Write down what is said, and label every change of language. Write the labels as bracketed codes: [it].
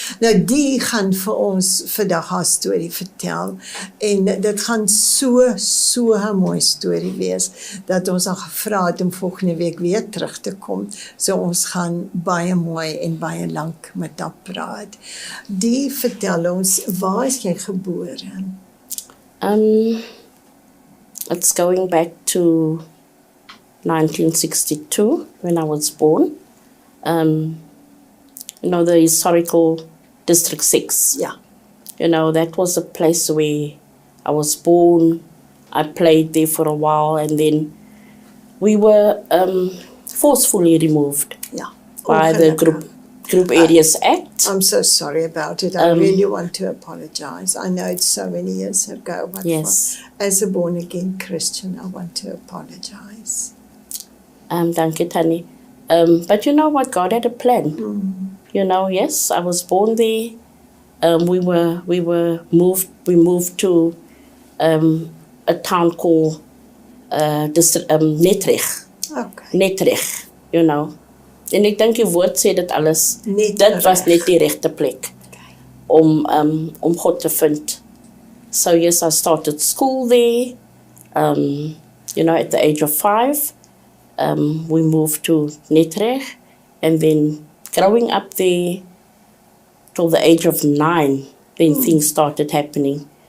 [af] Nou die gaan vir ons vandag haar storie vertel en dit gaan so 'n mooi storie wees dat ons al gevra het om volgende week weer terug te kom. So ons gaan baie mooi en baie lank met haar praat. Die vertel ons, waar is jy gebore? [en] It's going back to 1962 when I was born. The historical District 6. Yeah. That was a place where I was born. I played there for a while and then we were forcefully removed by the Group Areas Act. I'm so sorry about it. I really want to apologize. I know it's so many years ago. But yes. As a born-again Christian, I want to apologize. Thank you, Tannie. But you know what? God had a plan. Yes, I was born there. We moved to a town called Netrecht. Okay. [af] Netrecht, En ek dink die woord sê dit alles. Netrecht. Dit was net die regte plek om God te vind. [en] So yes, I started school there. At the age of 5. We moved to Netrecht, and then growing up there till the age of 9, then things started happening.